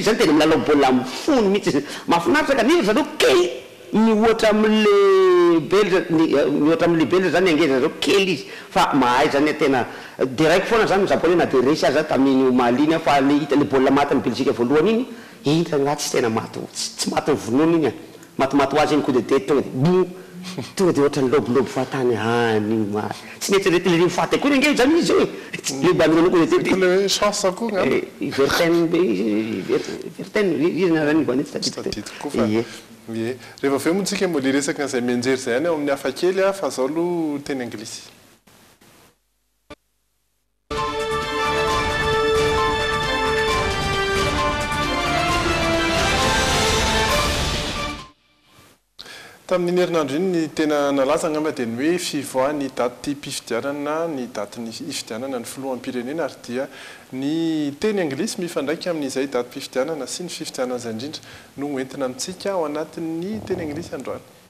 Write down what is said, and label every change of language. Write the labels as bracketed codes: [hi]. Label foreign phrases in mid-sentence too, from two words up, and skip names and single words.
[mg] zany tena milalao baolina mifony mihitsy mahafinaritra kanefa zareo kely mihoatra amin'le Belge zany angeza zareo kely izy fa mahay zany tena dia raiky foana zany Japonais na dia resy aza tamin'ny omaly iny fa le hita le baolina maty ny Belgique voalohany iny iny ragnaty tsy tena maty tsy maty ny vonoana iny matimaty ho azy iny [fr] coup de tête [mg] tonga dia ohatran'ny lobolobо fatany any tsy netrety le faty akory ange zany izy le bandinanao [fr] coup de tête [mg] le chance akory ngamba Vertonghen izy nazany tadidiko fa ie rehefa aveo moa tsika mbola resaka an'izay menjery zay any ao amin'ny hafa kely fa zao aloha teny anglisy. Tamin'ny herinandro iny ny tena nalaza ngamba dia ny hoe fivoaha ny daty mpifidianana ny daty ny ifidianana ny filoham-pirenena ary dia ny teny anglisy mifandraika amin'izay daty mpifidianana sy ny fifidianana izay indrindra no entina amintsika ao anatin'ny teny anglisy androany.